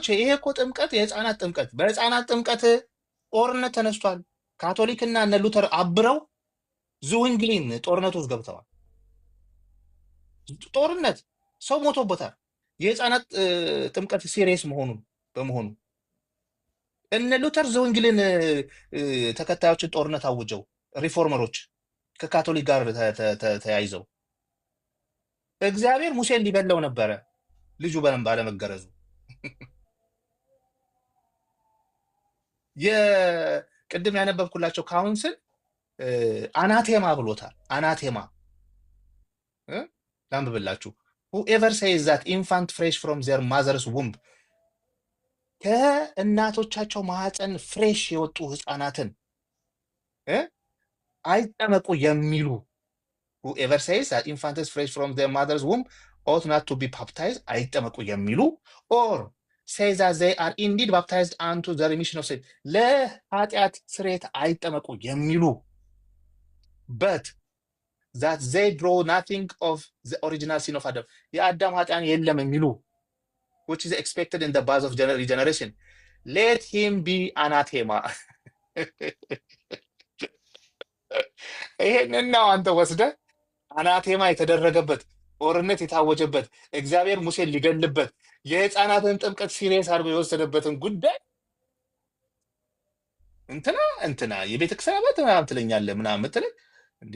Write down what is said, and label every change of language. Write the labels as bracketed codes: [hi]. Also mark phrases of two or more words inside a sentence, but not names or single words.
[am] ይሄ እኮ ጥምቀት የህፃናት ጥምቀት፣ በህፃናት ጥምቀት ጦርነት ተነስቷል። ካቶሊክና እነ ሉተር አብረው ዙዊንግሊን ጦርነት ውስጥ ገብተዋል። ጦርነት ሰው ሞቶበታል። የህፃናት ጥምቀት ሲሪየስ በመሆኑ እነ ሉተር ዙዊንግሊን ተከታዮችን ጦርነት አውጀው ሪፎርመሮች ከካቶሊክ ጋር ተያይዘው እግዚአብሔር ሙሴን ሊበላው ነበረ ልጁ ባለመገረዙ። የቅድም ያነበብኩላቸው ካውንስል አናቴማ ብሎታል። አናቴማ ላንብብላችሁ። [en] whoever says that infant fresh from their mother's womb [am] ከእናቶቻቸው ማህፀን ፍሬሽ የወጡ ህፃናትን አይጠመቁ የሚሉ [en] whoever says that infant is fresh from their mother's womb ought not to be baptized [am] አይጠመቁ የሚሉ [en] or says that they are indeed baptized unto the remission of sin [am] ለኃጢአት ስርየት አይጠመቁ የሚሉ [en] but that they draw nothing of the original sin of Adam [am] የአዳም ኃጢአን የለም የሚሉ [en] which is expected in the birth of regeneration let him be anathema [am] ይሄንን ነው አንተ ወስደህ አናቴማ የተደረገበት ጦርነት የታወጀበት እግዚአብሔር ሙሴን ሊገልበት የህፃናትን ጥምቀት ሲሪየስ አድርጎ የወሰደበትን ጉዳይ እንትና የቤተክርስቲያን አባት ምናምን ትለኛለህ ምናምን የምትለኝ እንዴ?